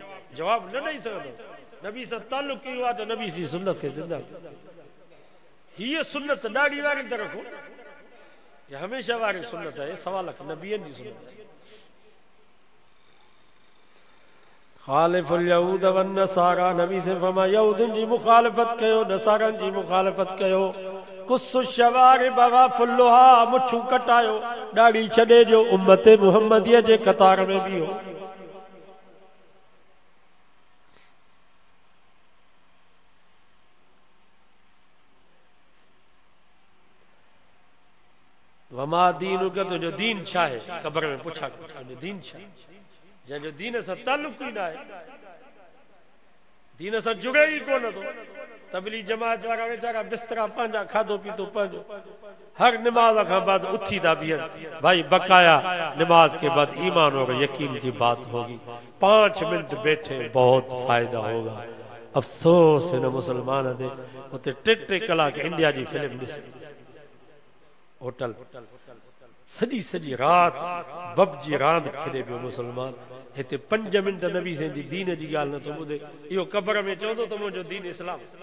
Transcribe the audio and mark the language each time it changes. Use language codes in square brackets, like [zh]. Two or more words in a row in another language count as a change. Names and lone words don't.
[sd] जवाब न ॾेई सघंदो। नबी सां तालुक कयो आहे त नबी जी सुन्नत खे ज़िंदा। हीअ सुन्नत ॾाढी वारी त रखो, हीअ हमेशह वारी सुन्नत आहे, 1.25 लख नबीअनि जी सुन्नत आहे। [ar] خالفوا اليهود والنصارى, [sd] नबी से फरमाया यहूदनि जी मुखालिफत कयो, नसारनि जी मुखालिफत कयो। [ar] قصوا الشوارب وأعفوا اللحى, [sd] मुछूं कटायो, ॾाढ़ी छॾे जो, उम्मत मुहम्मदीअ जे कतार में बीहो। [ar] وما دينك [sd] तुंहिंजो दीन छा आहे? कब्र में पुछा तुंहिंजो दीन छा आहे? जंहिंजो दीन सां तालुक ई न आहे, दीन सां जुड़े ई कोन थो। तबलीग जमात वारा वेचारा बिस्तरा पंहिंजा खाधो पीतो पंहिंजो, हर निमाज खां बाद उथी था बीहन, [ur] بھائی بقایا نماز کے بعد ایمان اور یقین کی بات ہوگی، 5 منٹ بیٹھے بہت فائدہ ہوگا. [sd] अफसोस हिन मुसलमान दे उते 3 कलाक इंडिया जी फिल्म ॾिसे होटल सॼी रात बब जी रांद खेॾे पियो मुसलमान। हिते 5 मिनट नबी साईं जी दीन जी ॻाल्हि नथो ॿुधे, इहो कब्र में चवंदो त मुंहिंजो दीन इस्लाम।